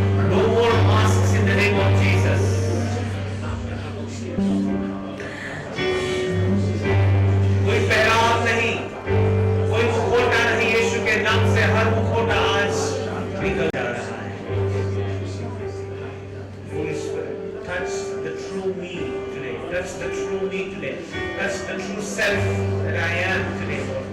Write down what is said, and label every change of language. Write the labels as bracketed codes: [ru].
[en] No more masks in the name of Jesus. [hi] कोई पहराव नहीं, कोई मुखौटा नहीं, यीशु के नाम से हर मुखौटा आज निकल जा रहा है. [en] Holy Spirit, touch the true me today. Touch the true me today. Touch the true self that I am today.